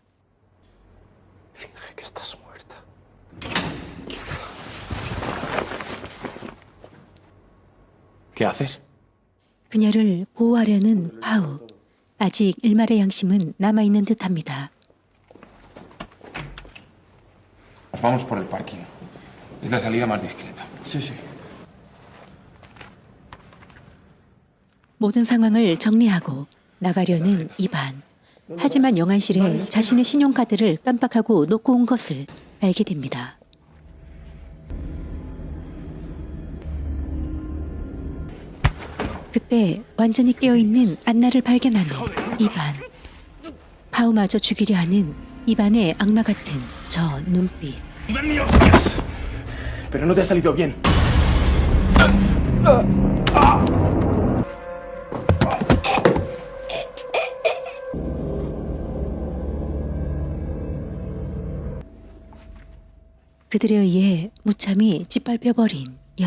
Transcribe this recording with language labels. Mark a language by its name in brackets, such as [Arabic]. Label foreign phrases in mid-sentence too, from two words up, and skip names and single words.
[Spanish] Finge que estás muerta. ¿Qué haces? [Korean] 그녀를 보호하려는 바우. 아직 일말의 양심은 남아있는 듯합니다. [Spanish] Vamos por el parking. Es la salida más discreta. Sí, sí. [Korean] 모든 상황을 정리하고 나가려는 이반. 하지만 영안실에 자신의 신용카드를 깜빡하고 놓고 온 것을 알게 됩니다. 그때 완전히 깨어있는 안나를 발견하는 이반. 파우마저 죽이려 하는 이반의 악마 같은 저 눈빛. [Spanish] Pero no te ha salido bien. [Korean] 그들에 의해 무참히 짓밟혀버린 여자.